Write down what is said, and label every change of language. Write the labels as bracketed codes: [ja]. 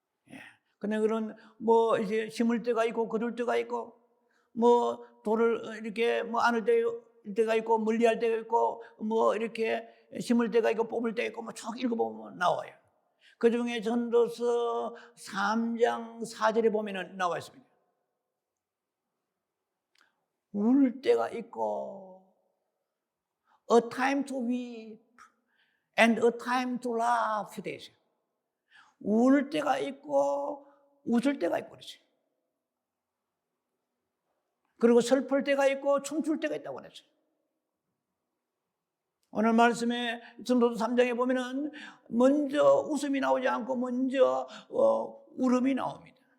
[ko] 예. 근데 그런 이제 심을 때가 있고 거둘 때가 있고 돌을 이렇게 안을 때가 있고 물리할 때가 있고 이렇게 심을 때가 있고 뽑을 때가 있고 쭉 읽어보면 나와요. 그 중에 전도서 3장 4절에 보면은 나와 있습니다. 울 때가 있고 [en] a time to weep and a time to laugh [ko] 되어 있어요. 울 때가 있고 웃을 때가 있고 그렇지. 그리고 슬플 때가 있고 춤출 때가 있다고 그랬어요. 오늘 말씀에 전도서 3장에 보면은 먼저 웃음이 나오지 않고 먼저 울음이 나옵니다.